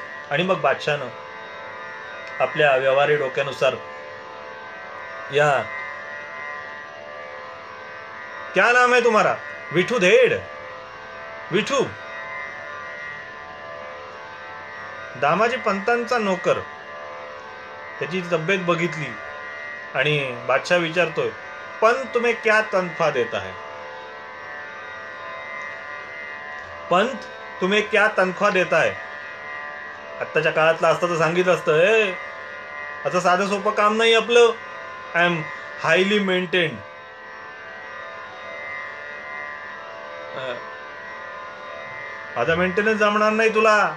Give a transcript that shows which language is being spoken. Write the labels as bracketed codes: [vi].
[mr] आणि मग बादशाहनं आपल्या व्यवहारी डोक्यानुसार या [hi] क्या नाम है तुम्हारा? [mr] विठू धेड. विठू दामाजी पंतांचा नोकर. त्याची तब्येत बघितली आणि बादशाह विचारतोय, [hi] पंत तुम्हें क्या तनख्वाह देता है? पंत तुम्हें क्या तनख्वाह देता है? [mr] आत्ताच्या काळातलं असतं तर सांगितलं असतं, असं साधं सोपं काम नाही आपलं. [en] I am highly maintained. [mr] माझा मेंटेनन्स जमणार नाही तुला.